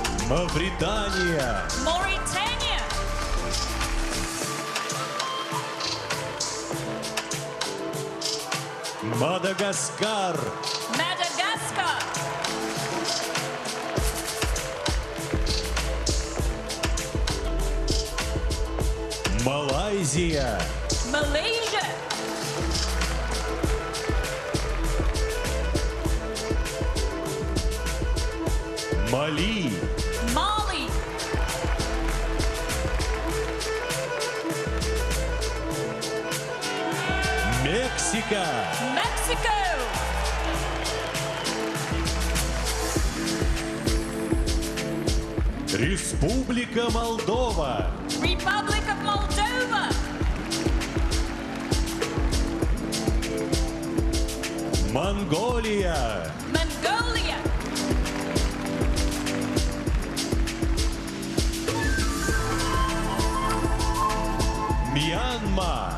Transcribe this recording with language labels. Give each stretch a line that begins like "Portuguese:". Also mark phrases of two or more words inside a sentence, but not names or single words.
Russian: Мавритания.
English: Mauritania.
Russian: Мадагаскар.
English: Madagascar.
Russian: Малайзия.
English: Malaysia.
Russian: Мали.
English: Mali.
Russian: Мексика.
English: Mexico.
Russian: Республика Молдова.
English: Republic of Moldova.
Russian: Монголия.
English: Mongolia.
Russian: Мьянма.